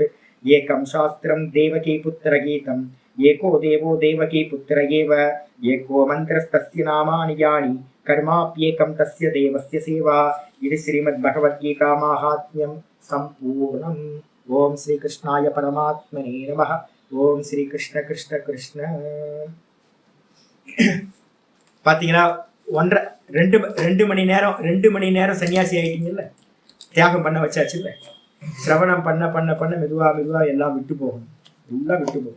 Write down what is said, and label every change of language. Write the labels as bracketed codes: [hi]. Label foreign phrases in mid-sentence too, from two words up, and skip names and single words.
[sa] एकं शास्त्रं देवकीपुत्रगीतम् एको देवो देवकीपुत्र एव. एको मन्त्रस्तस्य नामानि यानि कर्माप्येकं तस्य देवस्य सेवा. इति श्रीमद्भगवद्गीता माहात्म्यं सम्पूर्णम्. ओम श्री कृष्णाय परमात्मने नमः. [ta] ஓம் ஸ்ரீ கிருஷ்ண கிருஷ்ண கிருஷ்ண. பார்த்தீங்கன்னா ரெண்டு மணி நேரம் சன்னியாசி ஆகிட்டீங்கல்ல, தியாகம் பண்ண வச்சாச்சுல்ல. சிரவணம் பண்ண பண்ண பண்ண மெதுவாக எல்லாம் விட்டு போகும், எல்லாம் விட்டு போகும்.